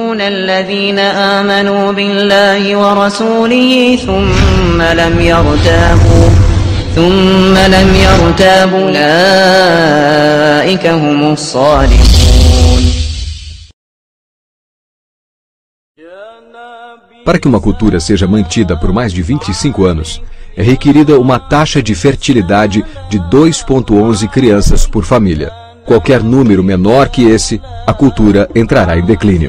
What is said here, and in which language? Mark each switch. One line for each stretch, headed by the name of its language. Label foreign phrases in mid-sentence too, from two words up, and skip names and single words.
Arabic: الذين آمنوا بالله ورسوله ثم لم يرتابوا أولئك هم الصالحون.
Portuguese: Para que uma cultura seja mantida por mais de 25 anos, é requerida uma taxa de fertilidade de 2,11 crianças por família. Qualquer número menor que esse, a cultura entrará em declínio.